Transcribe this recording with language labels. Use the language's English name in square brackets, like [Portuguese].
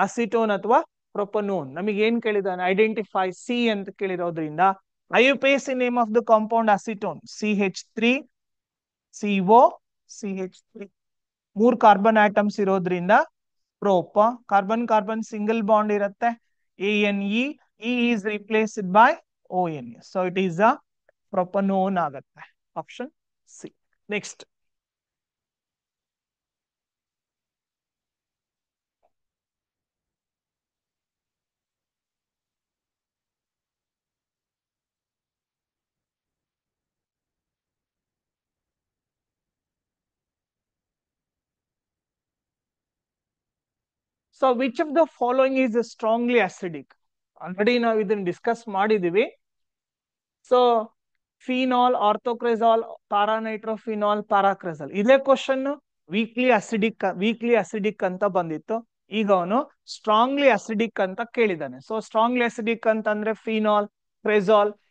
[Kannada] Acetone ಅಥವಾ ಪ್ರೊಪನೋನ್. ನಮಗೆ ಏನ್ ಕೇಳಿದಾನೆ? ಐಡೆಂಟಿಫೈ ಸಿ ಅಂತ ಕೇಳಿರೋದ್ರಿಂದ IUPAC name of the compound acetone, CH3, CO, CH3. 3 carbon atoms ಇರೋದ್ರಿಂದ ಪ್ರೋಪ. ಕಾರ್ಬನ್ ಕಾರ್ಬನ್ ಸಿಂಗಲ್ ಬಾಂಡ್ ಇರುತ್ತೆ. [English] ANE, E is replaced by ONE. So it is a propanone [Kannada] ಆಗುತ್ತೆ. [English] Option C. Next. So which of the following is strongly acidic? [Kannada] Already ನಾವು ಇದನ್ನ discuss ಮಾಡಿದೀವಿ. So phenol, ಆರ್ಥೋಕ್ರೆಜಾಲ್, paranitrophenol, ಪ್ಯಾರಾಕ್ರೆಜಾಲ್. ಇದೇ question weekly acidic ಅಂತ ಬಂದಿತ್ತು. ಈಗ ಅವನು ಸ್ಟ್ರಾಂಗ್ಲಿ ಅಸಿಡಿಕ್ ಅಂತ ಕೇಳಿದ್ದಾನೆ. ಸೊ ಸ್ಟ್ರಾಂಗ್ಲಿ ಅಸಿಡಿಕ್ ಅಂತಂದ್ರೆ ಫಿನಾಲ್, ಕ್ರೆಜಾಲ್.